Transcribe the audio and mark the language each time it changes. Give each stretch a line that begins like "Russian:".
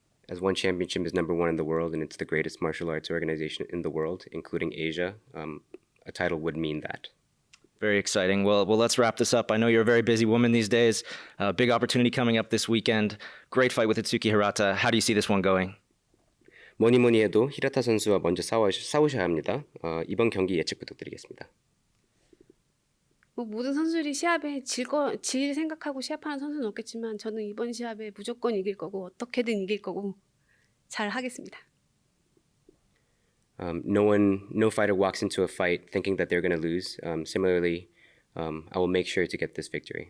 English: As one championship is number one in the world and it's the greatest martial arts organization in the world, including Asia, a title would mean that. Very exciting. Well, let's wrap this up. I know you're a very busy woman these days. Big opportunity coming up this weekend. Great fight with Itsuki Hirata. How do you see this one going?
Korean: 뭐니 해도 히라타 선수와 먼저 싸우셔야 합니다. 이번 경기 예측 부탁드리겠습니다. 모든 선수들이 시합에 질 생각하고 시합하는 선수는 없겠지만 저는 이번 시합에 무조건 이길 거고 어떻게든 이길 거고 잘 하겠습니다.
English: No fighter walks into a fight thinking that they're going to lose. Similarly, I will make sure to get this victory.